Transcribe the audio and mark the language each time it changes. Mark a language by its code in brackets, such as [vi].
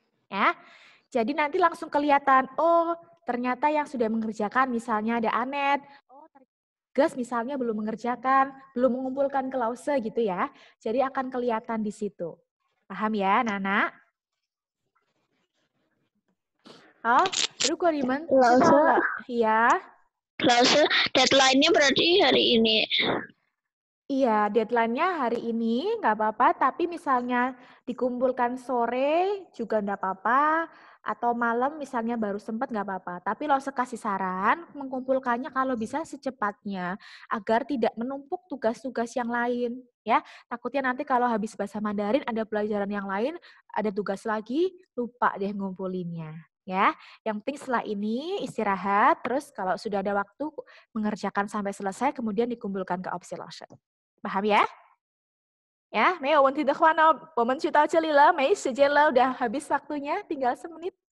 [id] Ya, jadi nanti langsung kelihatan, oh ternyata yang sudah mengerjakan, misalnya ada Anet, Gas misalnya belum mengerjakan, belum mengumpulkan ke Lause gitu ya. Jadi akan kelihatan di situ. Paham ya, Nana? [zh] Oh, 如果你们知道了, ya. [id] Lause, deadline-nya berarti hari ini. Iya, deadline-nya hari ini nggak apa-apa, tapi misalnya dikumpulkan sore juga nggak apa-apa, atau malam misalnya baru sempat nggak apa-apa. Tapi Lause kasih saran, mengumpulkannya kalau bisa secepatnya, agar tidak menumpuk tugas-tugas yang lain. Ya, takutnya nanti kalau habis bahasa Mandarin ada pelajaran yang lain, ada tugas lagi, lupa deh ngumpulinnya. Ya, yang penting setelah ini istirahat, terus kalau sudah ada waktu mengerjakan sampai selesai, kemudian dikumpulkan ke opsi Lause. paham ya? [zh] Ya, 没有问题的话呢，我们就到这里了，没时间了， [id] udah habis waktunya, tinggal 10 menit.